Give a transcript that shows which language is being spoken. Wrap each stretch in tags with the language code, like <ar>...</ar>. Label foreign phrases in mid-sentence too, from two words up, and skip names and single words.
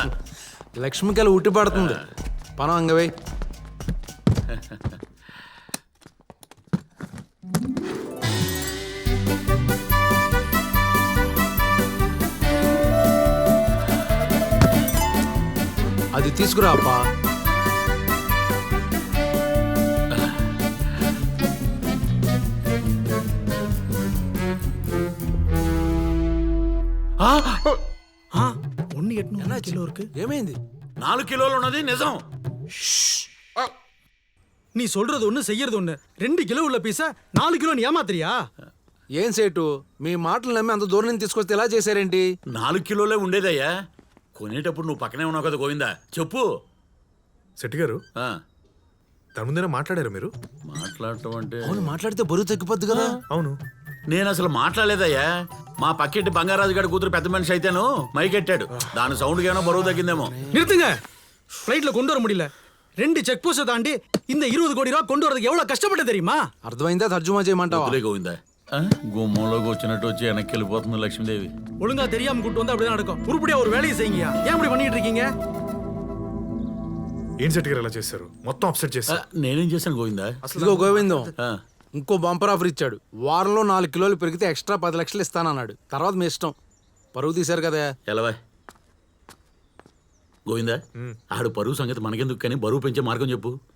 <te>లక్ష్మికలు ఉట్టి పడుతుంది పనం అంగవై అది తీసుకురా అప్పా</te> <ta>ஒன்று எட்நூறு கிலோ இருக்கு</ta> <te>ఏమైంది 4 కిలోలు ఉన్నది నిజం.</te> <ta>நீ சொல்றது ஒன்று செய்யறது ஒன்று 2 கிலோ உள்ள பீஸா 4 கிலோ நீ ஏமாத்துறியா</ta> <te>ఏం సేటు మీ మాటలు నమ్మి అంత దూరం నుంచి తీసుకొస్తే ఎలా చేశారేంటి 4 కిలోలే ఉండేదయ్యా. కొనేటప్పుడు నువ్వు పక్కనే ఉన్నావు కదా గోవిందా, చెప్పు. శెట్టి గారు ఆ, దాని ముందేనా మాట్లాడారు మీరు? మాట్లాడటం అంటే అవును మాట్లాడితే బరువు తగ్గిపోద్ది కదా అవును. నేను అసలు మాట్లాడలేదయ్యా. మా పక్కింటి బంగారాజు గారి కూతురు పెద్ద మనిషి అయితేను మైకెట్టాడు. దాని సౌండ్కి ఏమైనా బరువు తగ్గిందేమో.</te> <ta>நிறுத்துங்க ஃப்ளைட்ல கொண்டு வர முடியல 2</ta> <en>check post</en> <ta>தாண்டி இந்த 20 கோடி ரூபா கொண்டு வரதுக்கு எவ்வளவு கஷ்டப்பட்டு தெரியுமா</ta> <te>అర్థమైందా తర్జుమా చేయమంటావా వదిలే గోవిందా. ఆ, గుమ్మంలోకి వచ్చినట్టు వచ్చి వెనక్కి వెళ్ళిపోతుంది లక్ష్మీదేవి.</te> <ta>ஒழுங்கா தெரியாம கூட்டு வந்தா அப்படிதான் நடக்கும் உருப்படியா ஒரு வேலையை செய்யுங்க ஏன் இப்படி பண்ணிட்டு இருக்கீங்க</ta> <te>ఏం శెట్టి గారు ఎలా చేశారు? మొత్తం అప్సెట్ ఆ, చేశారు. నేనేం చేశాను గోవిందా? ఇదిగో గోవిందం ఆ, ఇంకో</te> <en>bumper offer</en> <te>ఇచ్చాడు. వారంలో 4 కిలోలు పెరిగితే ఎక్స్ట్రా 10 లక్షలు ఇస్తానన్నాడు. తర్వాత మీ ఇష్టం. పరువు తీశారు కదా. ఎలవా గోవిందా, ఆడు పరువు సంగతి మనకెందుకు కానీ బరువు పెంచే మార్గం చెప్పు.</te>